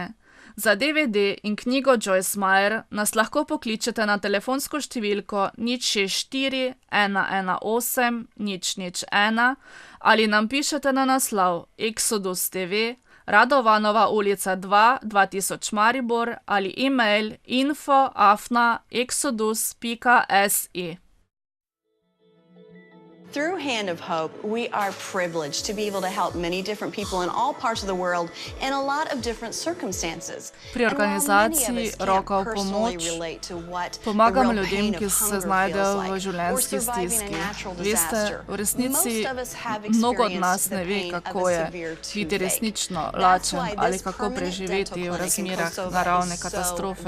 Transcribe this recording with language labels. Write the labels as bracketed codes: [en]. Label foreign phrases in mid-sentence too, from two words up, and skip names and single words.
[sl] Za DVD in knjigo Joyce Meyer nas lahko pokličete na telefonsko številko 064 118 001 ali nam pišete na naslov Exodus TV, Radovanova ulica 2, 2000 Maribor ali e-mail info@exodus.se. [en] Through Hand of Hope, we are privileged to be able to help many different people in all parts of the world in a lot of different circumstances. [sl] Pri organizaciji Roka v pomoč pomagamo ljudem, ki se znajdejo v življenjski stiski. Veste, v resnici mnogo od nas ne ve, kako je biti resnično lačen ali kako preživeti v razmerah naravne katastrofe.